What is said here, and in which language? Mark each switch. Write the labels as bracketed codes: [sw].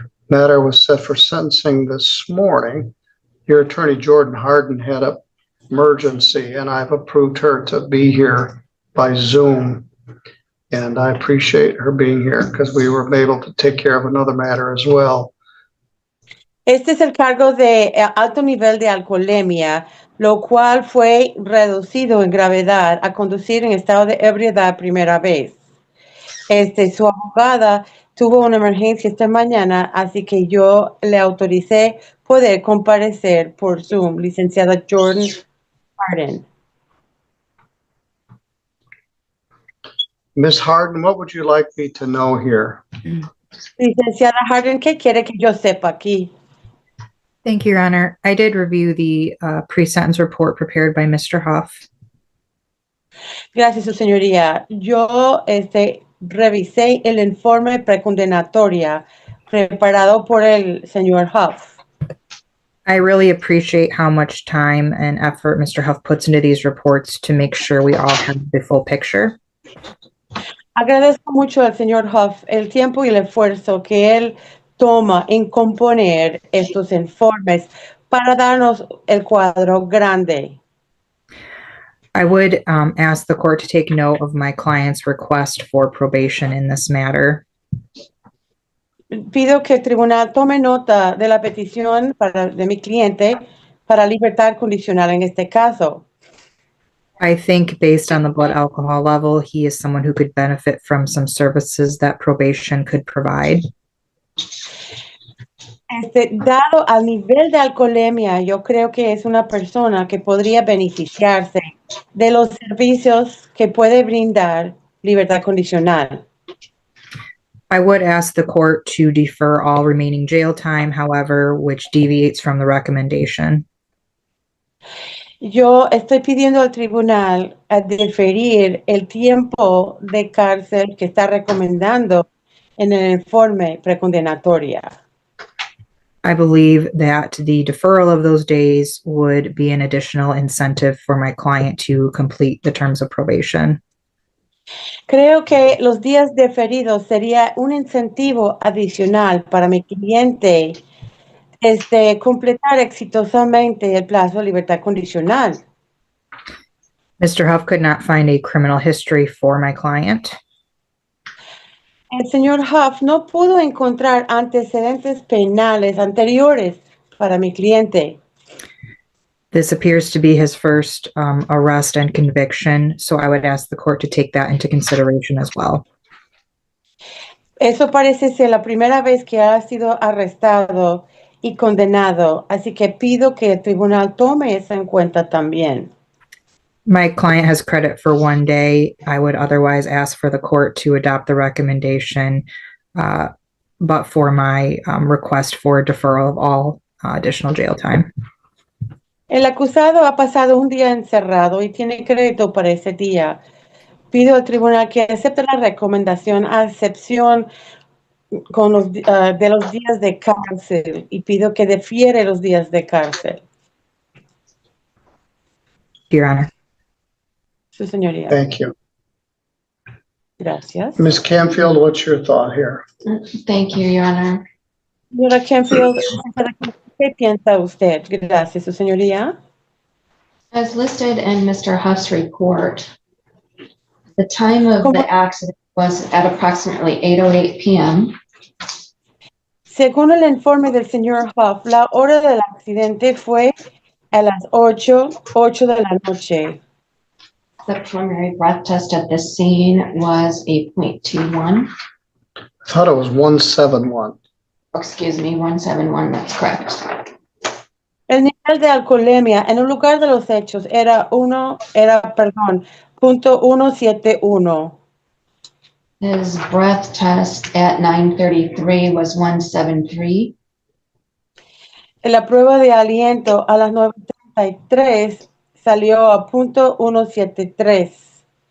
[en] Matter was set for sentencing this morning. Your attorney, Jordan Harden, had an emergency, and I've approved her to be here by Zoom. And I appreciate her being here because we were able to take care of another matter as well. [es] Este es el cargo de alto nivel de alcoholemia, lo cual fue reducido en gravedad a conducir en estado de ebriedad primera vez. Su abogada tuvo una emergencia esta mañana, así que yo le autoricé poder comparecer por Zoom, licenciada Jordan Harden. [en] Ms. Harden, what would you like me to know here? [es] Licenciada Harden, ¿qué quiere que yo sepa aquí? [en] Thank you, Your Honor. I did review the pre-sentence report prepared by Mr. Huff. [es] Gracias, su señoría. Yo revisé el informe precondenatoria preparado por el señor Huff. [en] I really appreciate how much time and effort Mr. Huff puts into these reports to make sure we all have the full picture. [es] Agradezco mucho al señor Huff el tiempo y el esfuerzo que él toma en componer estos informes para darnos el cuadro grande. [en] I would ask the court to take note of my client's request for probation in this matter. [es] Pido que el tribunal tome nota de la petición de mi cliente para libertad condicional en este caso. [en] I think based on the blood alcohol level, he is someone who could benefit from some services that probation could provide. [es] Dado al nivel de alcoholemia, yo creo que es una persona que podría beneficiarse de los servicios que puede brindar libertad condicional. [en] I would ask the court to defer all remaining jail time, however, which deviates from the recommendation. [es] Yo estoy pidiendo al tribunal a deferir el tiempo de cárcel que está recomendando en el informe precondenatoria. [en] I believe that the deferral of those days would be an additional incentive for my client to complete the terms of probation. [es] Creo que los días deferidos sería un incentivo adicional para mi cliente completar exitosamente el plazo de libertad condicional. [en] Mr. Huff could not find a criminal history for my client. [es] El señor Huff no pudo encontrar antecedentes penales anteriores para mi cliente. [en] This appears to be his first arrest and conviction, so I would ask the court to take that into consideration as well. [es] Eso parece ser la primera vez que ha sido arrestado y condenado, así que pido que el tribunal tome eso en cuenta también. [en] My client has credit for 1 day. I would otherwise ask for the court to adopt the recommendation, but for my request for deferral of all additional jail time. [es] El acusado ha pasado un día encerrado y tiene crédito para ese día. Pido al tribunal que acepte la recomendación a excepción de los días de cárcel y pido que defiere los días de cárcel. [en] Your Honor. [es] Su señoría. [en] Thank you. [es] Gracias. [en] Ms. Canfield, what's your thought here? Thank you, Your Honor. [es] Señora Canfield, ¿qué piensa usted? Gracias, su señoría. [en] As listed in Mr. Huff's report, the time of the accident was at approximately 8:08 p.m. [es] Según el informe del señor Huff, la hora del accidente fue a las 8 de la noche. [en] The preliminary breath test at this scene was a .21. I thought it was 171. Excuse me, 171, that's correct. [es] El nivel de alcoholemia en el lugar de los hechos era .171. [en] His breath test at 9:33 was 173. [es] La prueba de aliento a las 9:33 salió a .173.